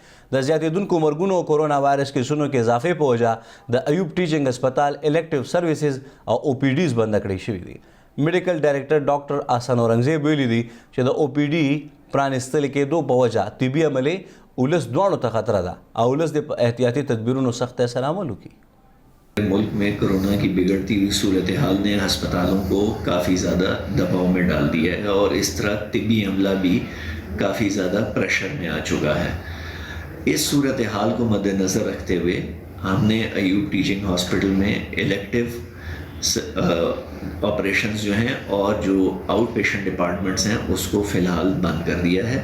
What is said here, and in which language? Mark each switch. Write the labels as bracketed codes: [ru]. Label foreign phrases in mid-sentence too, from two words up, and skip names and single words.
[ps] د زیاتېدونکو مرګونو او کورونا وایرس کیسونو کې اضافې په وجه د ایوب ټیچنګ هسپتال [en] elective services [ps] او او پی ډیز بنده کړی شوي دي. [en] medical director [ps] ډاکټر احسن اورنګزیب ویلي دي چې د او پی ډي پرانیستل کېدو په وجه طبي عملې ولس دوانو ته خطره ده او ولس د احتیاطي تدبیرونو سخت سره عمل وکړي. [ur] ملک میں کورونا کی بگڑتی ہوئی صورت حال نے اسپتالوں کو کافی زیادہ دباؤ میں ڈال دیا ہے اور اس طرح طبی عملہ بھی کافی زیادہ پریشر میں آ چکا ہے. اس صورت حال کو مدنظر رکھتے ہوئے ہم نے ایوب ٹیچنگ ہاسپٹل میں [en] elective operations [ur] جو ہیں اور جو [en] outpatient departments [ur] ہیں اس کو فی الحال بند کر دیا ہے.